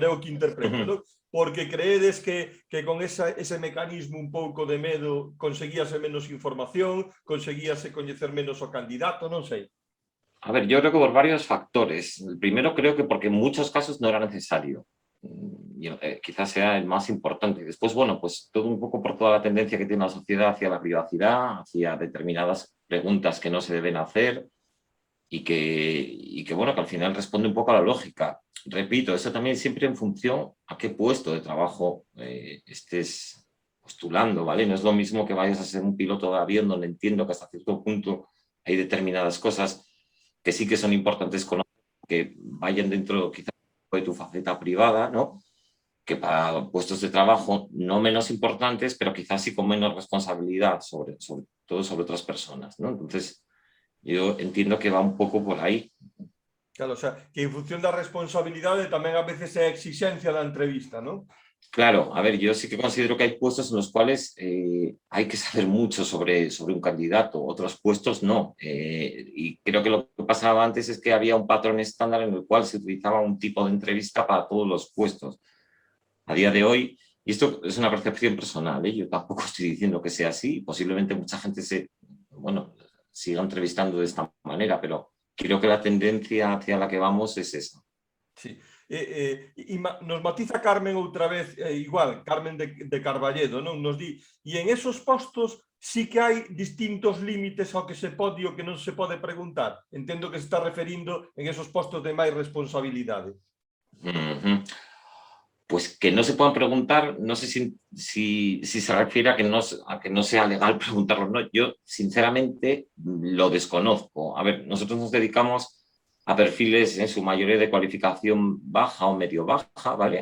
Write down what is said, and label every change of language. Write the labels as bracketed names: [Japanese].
[Galician] Pero é o que interpreto, ¿no? Porque creedes que con ese mecanismo un pouco de medo conseguíase menos información, conseguíase coñecer menos o candidato, non sei. [Spanish] A ver, yo creo que por varios factores. El primero creo que porque en muchos casos no era necesario. Quizás sea el más importante. Después, bueno, pues todo un poco por toda la tendencia que tiene la sociedad hacia la privacidad, hacia determinadas preguntas que no se deben hacer y que bueno, que al final responde un poco a la lógica. Repito, eso también siempre en función a qué puesto de trabajo estés postulando, ¿vale? No es lo mismo que vayas a ser un piloto de avión donde entiendo que hasta cierto punto hay determinadas cosas que sí que son importantes conocer, que vayan dentro quizás de tu faceta privada, ¿no? Que para puestos de trabajo no menos importantes, pero quizás sí con menos responsabilidad sobre todo sobre otras personas, ¿no? Entonces, yo entiendo que va un poco por ahí. [Galician] Claro, o sea, que en función da responsabilidade tamén a veces é a exigencia da entrevista, ¿no? [Spanish] Claro, a ver, yo sí que considero que hay puestos en los cuales hay que saber mucho sobre un candidato, otros puestos no. Y creo que lo que pasaba antes es que había un patrón estándar en el cual se utilizaba un tipo de entrevista para todos los puestos. A día de hoy, y esto es una percepción personal, yo tampoco estoy diciendo que sea así, posiblemente mucha gente siga entrevistando de esta manera, pero creo que la tendencia hacia la que vamos es esa. [Galician] Sí. Nos matiza Carmen outra vez, igual, Carmen de Carballedo, non? Nos di, e en esos postos sí que hai distintos límites ao que se pode e o que non se pode preguntar. Entendo que se está referindo en esos postos de máis responsabilidade. [Spanish] Pues que no se puedan preguntar, no sé si se refiere a que no sea legal preguntarlo, no. Yo, sinceramente, lo desconozco. A ver, nosotros nos dedicamos a perfiles en su mayoría de cualificación baja o medio baja, ¿vale?